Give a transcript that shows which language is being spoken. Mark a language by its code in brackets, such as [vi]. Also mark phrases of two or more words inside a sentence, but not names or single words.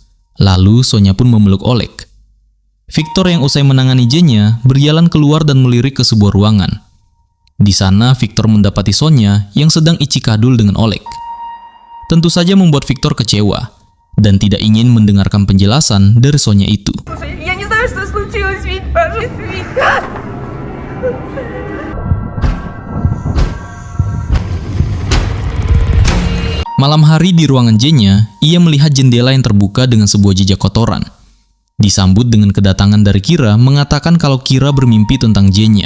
[id] Lalu Sonya pun memeluk Oleg. Victor yang usai menangani Zenya berjalan keluar dan melirik ke sebuah ruangan. Di sana, Victor mendapati Sonya yang sedang icikadul dengan Oleg. Tentu saja membuat Victor kecewa dan tidak ingin mendengarkan penjelasan dari Sonya itu. [ru] Я не знаю, что случилось, Вить, пожалуйста, Вить. [id] Malam hari di ruangan Zenya, ia melihat jendela yang terbuka dengan sebuah jejak kotoran. Disambut dengan kedatangan dari Kira mengatakan kalau Kira bermimpi tentang Zenya.